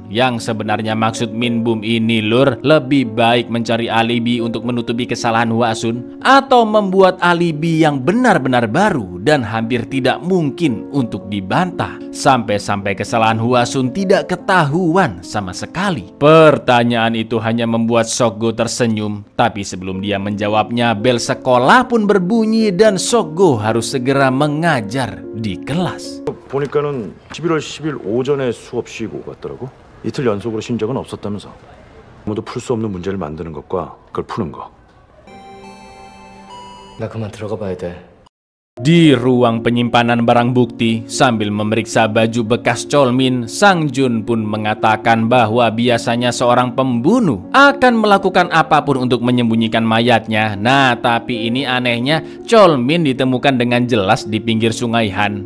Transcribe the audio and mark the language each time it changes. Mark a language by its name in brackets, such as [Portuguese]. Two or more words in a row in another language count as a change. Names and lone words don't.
[Indonesian] Yang sebenarnya maksud Min Bum ini lur, lebih baik mencari alibi untuk menutupi kesalahan Hwasun atau membuat alibi yang benar-benar baru dan hampir tidak mungkin untuk dibantah, sampai-sampai kesalahan Hwasun tidak ketahuan sama sekali. Pertanyaan itu hanya membuat Soggo tersenyum. Tapi sebelum dia menjawabnya, bel sekolah pun berbunyi dan Soggo harus segera mengajar di kelas. [Korean] 보니까는 11월 10일 오전에 수업 쉬고 갔더라고. 이틀 연속으로 쉰 적은 없었다면서. 아무도 풀 수 없는 문제를 만드는 것과 그걸 푸는 거. 나 그만 들어가 봐야 돼. [Indonesian] Di ruang penyimpanan barang bukti, sambil memeriksa baju bekas Cholmin, Sang Jun pun mengatakan bahwa biasanya seorang pembunuh akan melakukan apapun untuk menyembunyikan mayatnya. Nah, tapi ini anehnya, Cholmin ditemukan dengan jelas di pinggir Sungai Han.